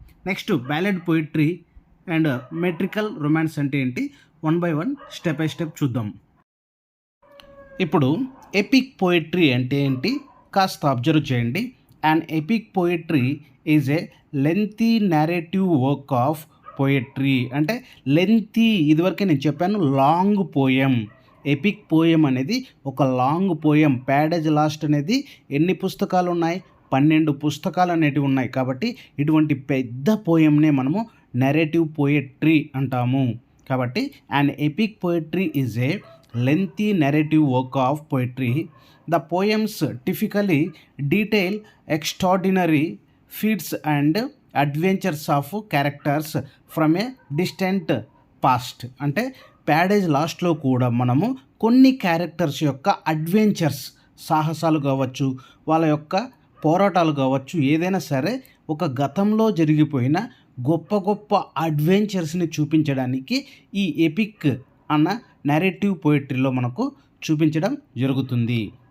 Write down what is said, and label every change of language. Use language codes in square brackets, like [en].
[te] Next ballad poetry and metrical romance అంటే ఏంటి, 1 by 1 step by step చూద్దాం. ఇప్పుడు ఎపిక్ పోయిటరీ అంటే ఏంటి కాస్త అబ్జర్వ్ చేయండి. [en] An epic poetry is a lengthy narrative work of poetry. [te] అంటే లెంతీ, ఇదివరకే నేను చెప్పాను లాంగ్ పోయం. ఎపిక్ పోయం అనేది ఒక లాంగ్ పోయం. ప్యాడేజ్ లాస్ట్ అనేది ఎన్ని పుస్తకాలు ఉన్నాయి? 12 పుస్తకాలు అనేటివి ఉన్నాయి. కాబట్టి ఇటువంటి పెద్ద పోయంనే మనము నెరేటివ్ పోయట్రీ అంటాము. కాబట్టి [en] an epic poetry is a lengthy narrative work of poetry. The poems typically detail extraordinary feats and adventures of characters from a distant past. [te] అంటే ప్యాడేజ్ లాస్ట్లో కూడా మనము కొన్ని క్యారెక్టర్స్ యొక్క అడ్వెంచర్స్, సాహసాలు కావచ్చు, వాళ్ళ యొక్క పోరాటాలు కావచ్చు, ఏదైనా సరే ఒక గతంలో జరిగిపోయిన గొప్ప గొప్ప అడ్వెంచర్స్ని చూపించడానికి ఈ ఎపిక్ అన్న నెరేటివ్ పోయిటరీలో మనకు చూపించడం జరుగుతుంది.